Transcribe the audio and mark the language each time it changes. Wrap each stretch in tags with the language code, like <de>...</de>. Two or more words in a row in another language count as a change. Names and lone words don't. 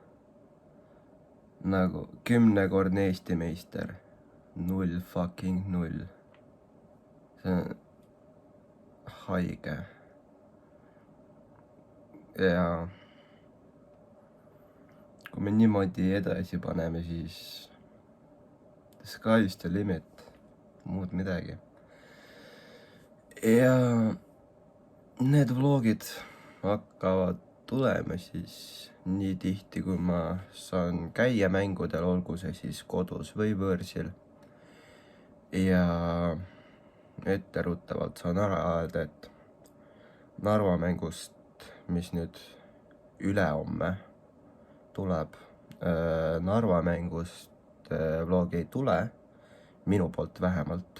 <et>Nagu 10-kordne Eesti meister.</et> <en>0 fucking 0.</en> <et>See on haige. Ja kui me niimoodi edasi paneme, siis</et> <en>the sky's the limit,</en> <et>muud midagi. Ja need vlogid hakkavad tulema siis nii tihti, kui ma saan käia mängudel, olgu see siis kodus või võõrsil. Ja etteruttavalt saan ära öelda, et Narva mängust, mis nüüd ülehomme tuleb, Narva mängust vlogi ei tule, minu poolt vähemalt.</et>